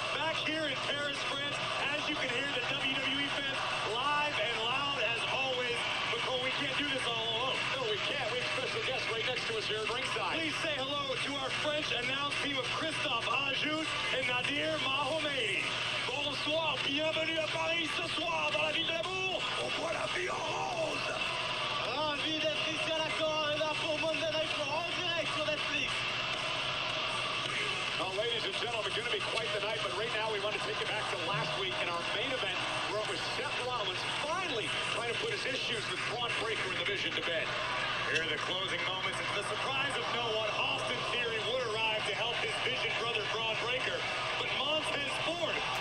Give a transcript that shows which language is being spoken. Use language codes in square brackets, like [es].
[en] Back here in Paris, France, as you can hear the WWE fans live and loud as always. But Cole, we can't do this all alone. No, we can't. We have special guests right next to us here at ringside. Please say hello to our French announce team of Christophe Ajus and Nadir Mahomedi. [fr] Bonsoir, bienvenue à Paris ce soir dans la ville de l'amour. On voit la vie en rose. Ravi d'être ici à l'accord et là pour Monday Night Raw en direct sur Netflix. [en] Well, ladies and gentlemen, going to be quite the night, but right now we want to take you back to last week in our main event where it was Seth Rollins finally trying to put his issues with Braun Breaker in the Vision to bed. Here are the closing moments. It's the surprise of no one. Austin Theory would arrive to help his Vision brother Braun Breaker, but Montez Ford